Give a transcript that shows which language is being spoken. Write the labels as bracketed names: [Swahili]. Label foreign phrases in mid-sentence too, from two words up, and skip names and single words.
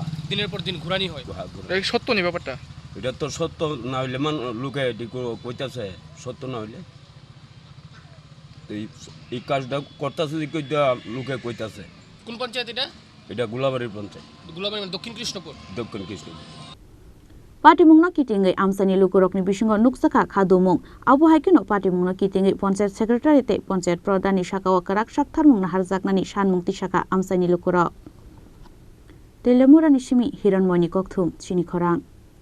[Bangla] দিনের পর দিন ঘুরানি হয় এই সত্য নেই ব্যাপারটা এটা তো সত্য না হইলে লোকে কইতাছে সত্য না হইলে এই কাজটা করতেছে লোকে কইতাছে কোন পঞ্চায়েত এটা গোলাবাড়ির পঞ্চায়েত গোলাবাড়ি দক্ষিণ কৃষ্ণপুর [Kok Borok] Patimungno kitingai amsani lukurokni bisingo nuksaka khadumung abo haikino patimungno kitingai [English] panchayat secretary [Kok Borok] te panchayat pradhani shakawa karak shaktharmung harjaknani shanmukti shaka amsani lukurok Teliamura nishimi hiranmoni kokthum Chini Khorang